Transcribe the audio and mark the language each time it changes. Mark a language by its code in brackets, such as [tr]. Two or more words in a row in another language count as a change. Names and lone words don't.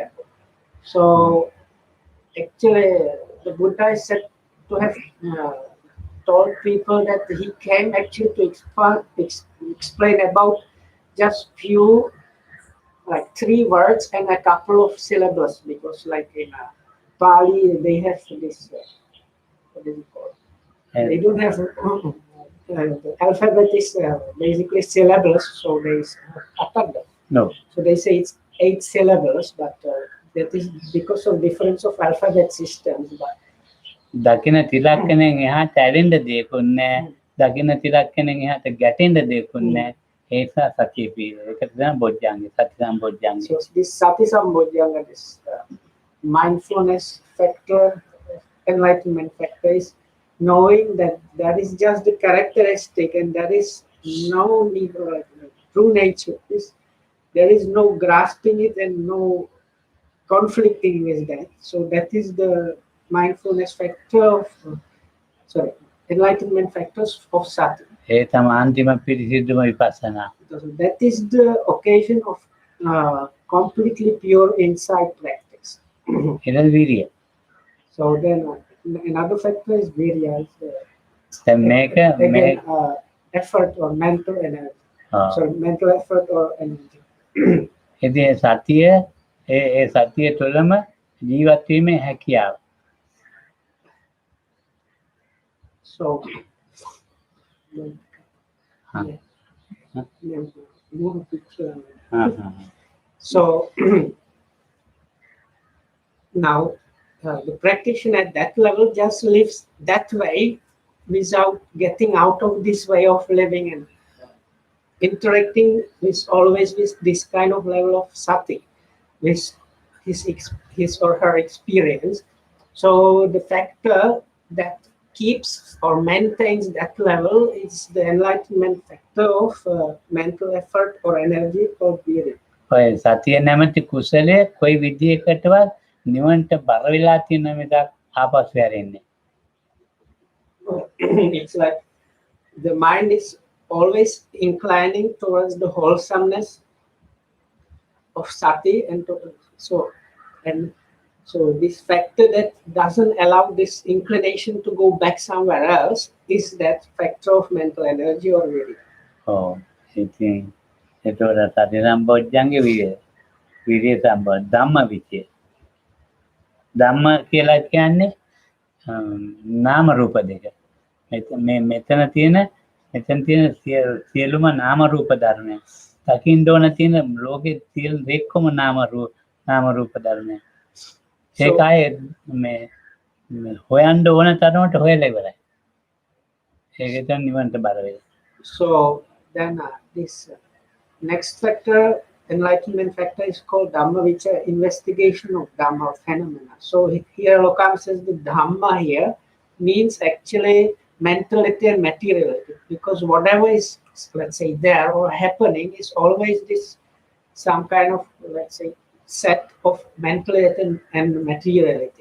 [en] So actually, the Buddha is said to have told people that he came actually to explain about just few, like 3 words and a couple of syllables, because like in Pali they have this what is it called? They don't have the alphabet is basically syllables, so there is No. So they say it's 8 syllables, but that is because of difference of alphabet systems. But [si] දකින තිලක්කණෙන් එහාට ඇරෙන්න දෙයක්වත් නැහැ. දකින තිලක්කණෙන් එහාට ගැටෙන්න දෙයක්වත් නැහැ. ඒ නිසා සතිය පිළිවෙල. ඒක තමයි බොජ්ජංගේ [pi] සති සම්බොජ්ජංගේ. [en] So this [pi] sati sambodhyanga, [en] this mindfulness factor, enlightenment factor is knowing that there is just the characteristic and there is no need true nature. There is no grasping it and no conflicting with that. So that is the mindfulness factor of, enlightenment factors of sati. [si] ඒ තමයි අන්තිම පිරිසිදුම විපස්සනා. [en] So that is the occasion of completely pure insight practice. [si] ඊළඟ වීර්යය. [en] So then another factor is virya. [si] දැන් මේක [en] Again, effort or mental energy. Sorry, mental effort or energy. [si] ඉතින් ඒ සතිය ඒ සතිය තුළම ජීවත් වීමේ හැකියාව. [en] So, move picture. So now the practitioner at that level just lives that way without getting out of this way of living and interacting with always with this kind of level of sati, with his or her experience. So the factor that keeps or maintains that level is the enlightenment factor of mental effort or energy or virya. [si] ඔය සතිය නැමැති කුසලයේ කොයි විදියකටවත් නිවන්ට බර වෙලා තියෙන මිසක් ආපස්සු හැරෙන්නේ. [en] It's like the mind is always inclining towards the wholesomeness of sati, and so this factor that doesn't allow this inclination to go back somewhere else is that factor of mental energy or virya. [si] ඔව්. ඉතින් ඒතකොට [pi] සති සම්පෝඥංගේ විරිය සම්පෝඥ ධම්ම විචය. [si] ධම්ම කියලා කියන්නේ නාම රූප දෙක. මෙතන තියෙන සියලුම නාම රූප ධර්මයන්. දකින්න ඕන තියෙන ලෝකේ සියලු දෙකම නාම රූප ධර්මයන්. ඒකයි මේ හොයන්න ඕන තරමට හොයලා ඉවරයි. ඒක තමයි නිවන්ට බර වෙන්නේ. [en] So then this next factor, enlightenment factor, is called [pi] Dhamma Vichara, [en] investigation of Dhamma phenomena. So here Lokam says the Dhamma here means actually mentality and materiality, because whatever is, let's say, there or happening is always this some kind of, let's say, set of mentality and materiality.